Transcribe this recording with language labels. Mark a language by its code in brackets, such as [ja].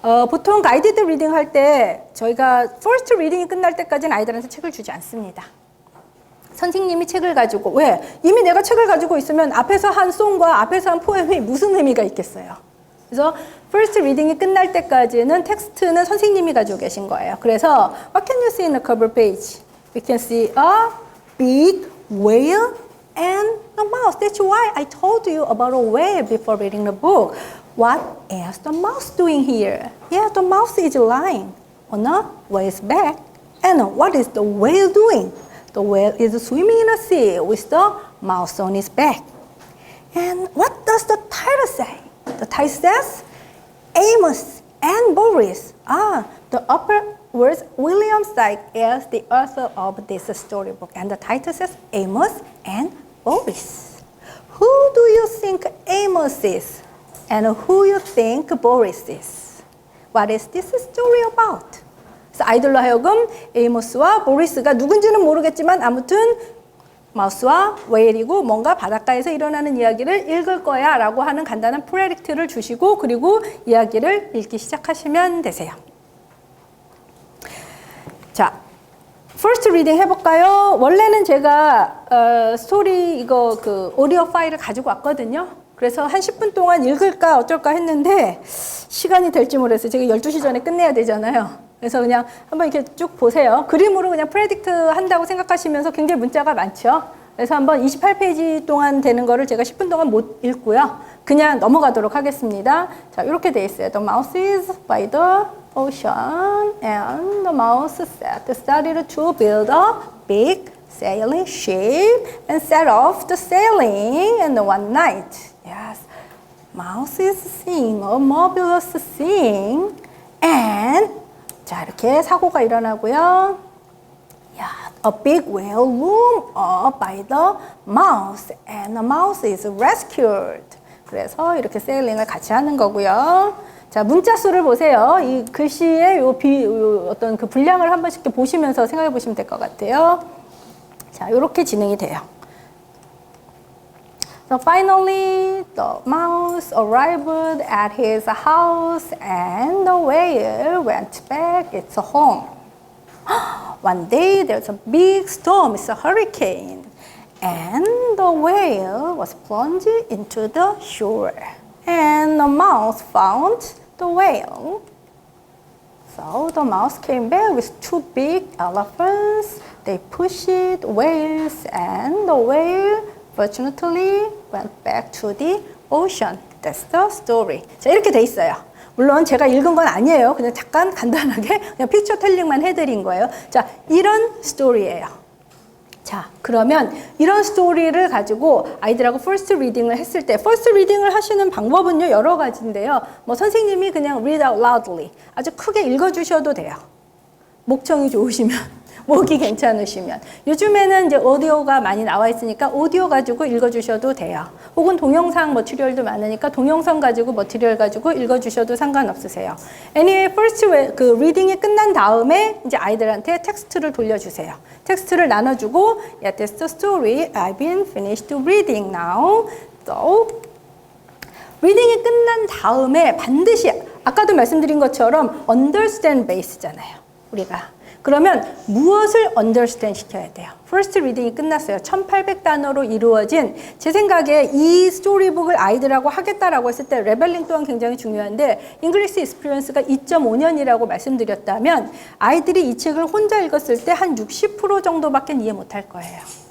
[ko] 보통 가이디드 리딩 할 때 저희가 퍼스트 리딩이 끝날 때까지는 아이들한테 책을 주지 않습니다. 선생님이 책을 가지고, 왜? 이미 내가 책을 가지고 있으면 앞에서 한 송과 앞에서 한 포엠이 무슨 의미가 있겠어요? 그래서 퍼스트 리딩이 끝날 때까지는 텍스트는 선생님이 가지고 계신 거예요. 그래서 [en] What can you see in the cover page? We can see a big whale and a mouse. That's why I told you about a whale before reading the book. What is the mouse doing here? Yeah, the mouse is lying on a whale's back. And what is the whale doing? The whale is swimming in the sea with the mouse on its back. And what does the title say? The title says Amos and Boris. The upper words, William Syke is the author of this storybook. And the title says Amos and Boris. Who do you think Amos is? And who you think Boris is? What is this story about? [ko] 그래서 아이들로 하여금 에이모스와 보리스가 누군지는 모르겠지만 아무튼 마우스와 웨일이고 뭔가 바닷가에서 일어나는 이야기를 읽을 거야 라고 하는 간단한 프레딕트를 주시고 그리고 이야기를 읽기 시작하시면 되세요. 자, 퍼스트 리딩 해볼까요? 원래는 제가 스토리 이거 그 오디오 파일을 가지고 왔거든요. 그래서 한 10분 동안 읽을까 어쩔까 했는데 시간이 될지 모르겠어요. 제가 12시 전에 끝내야 되잖아요. 그래서 그냥 한번 이렇게 쭉 보세요. 그림으로 그냥 프레딕트 한다고 생각하시면서 굉장히 문자가 많죠. 그래서 한번 28페이지 동안 되는 거를 제가 10분 동안 못 읽고요. 그냥 넘어가도록 하겠습니다. 자, 이렇게 돼 있어요. [en] The mouse is by the ocean and the mouse started to build a big sailing ship and set off the sailing and one night. Yes, mouse is seeing a marvelous thing and [ko] 자, 이렇게 사고가 일어나고요. [en] Yeah, a big whale loomed up by the mouse and the mouse is rescued. [ko] 그래서 이렇게 세일링을 같이 하는 거고요. 자, 문자 수를 보세요. 이 글씨의 요 어떤 그 분량을 한 번씩 보시면서 생각해 보시면 될 것 같아요. 자, 이렇게 진행이 돼요. [en] So finally, the mouse arrived at his house and the whale went back its home. One day, there's a big storm, it's a hurricane, and the whale was plunged into the shore. And the mouse found the whale. So the mouse came back with 2 big elephants. They pushed whales, and the whale fortunately went back to the ocean. That's the story. [ko] 자, 이렇게 돼 있어요. 물론 제가 읽은 건 아니에요. 그냥 잠깐 간단하게 그냥 픽처 텔링만 해드린 거예요. 자, 이런 스토리예요. 자, 그러면 이런 스토리를 가지고 아이들하고 퍼스트 리딩을 했을 때 퍼스트 리딩을 하시는 방법은요 여러 가지인데요. 뭐 선생님이 그냥 [en] read out loudly [ko] 아주 크게 읽어주셔도 돼요. 목청이 좋으시면 목이 괜찮으시면 요즘에는 이제 오디오가 많이 나와 있으니까 오디오 가지고 읽어주셔도 돼요. 혹은 동영상 머티리얼도 많으니까 동영상 가지고 머티리얼 가지고 읽어주셔도 상관없으세요. [en] Anyway, first [ko] 그 리딩이 끝난 다음에 이제 아이들한테 텍스트를 돌려주세요. 텍스트를 나눠주고 [en] Yeah, that's the story. I've been finished reading now. [ko] So, 리딩이 끝난 다음에 반드시 아까도 말씀드린 것처럼 [en] understand base [ko] 잖아요. 우리가. 그러면 무엇을 understand 시켜야 돼요? First reading이 끝났어요. 1800단어로 이루어진 제 생각에 이 스토리북을 아이들하고 하겠다라고 했을 때 레벨링 또한 굉장히 중요한데 잉글리시 익스피리언스가 2.5년이라고 말씀드렸다면 아이들이 이 책을 혼자 읽었을 때 한 60% 정도밖에 이해 못할 거예요.